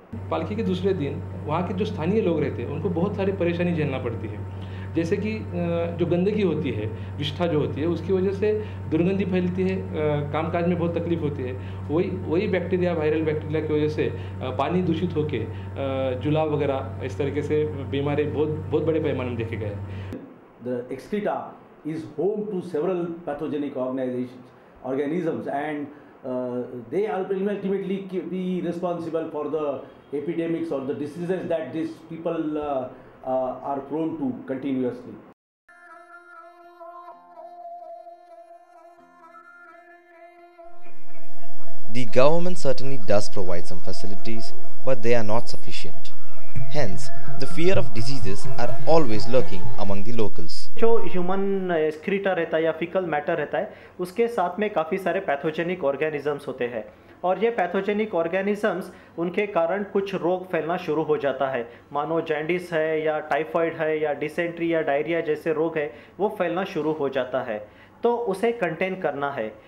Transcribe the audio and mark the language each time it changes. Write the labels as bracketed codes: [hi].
[hi] पालकी के दूसरे दिन वहाँ के जो स्थानीय लोग रहते हैं उनको बहुत सारी परेशानी झेलना पड़ती है, जैसे कि जो गंदगी होती है, विष्ठा जो होती है, उसकी वजह से दुर्गंधी फैलती है, कामकाज में बहुत तकलीफ होती है। वही बैक्टीरिया, वायरल बैक्टीरिया की वजह से पानी दूषित होके जुलाब वगैरह इस तरीके से बीमारी बहुत बड़े पैमाने में देखे गए हैं। [en] The excreta is home to several pathogenic organisms and they ultimately be responsible for the epidemics or the diseases that these people are prone to continuously. The government certainly does provide some facilities, but they are not sufficient. Hence, the fear of diseases are always lurking among the locals. [hi] जो human excreta रहता है या faecal matter रहता है, उसके साथ में काफ़ी सारे पैथोजेनिक ऑर्गेनिजम्स होते हैं और ये पैथोजेनिक ऑर्गेनिजम्स उनके कारण कुछ रोग फैलना शुरू हो जाता है। मानो जैंडिस है या टाइफाइड है या डिसेंट्री या डायरिया जैसे रोग है, वो फैलना शुरू हो जाता है, तो उसे कंटेन करना है।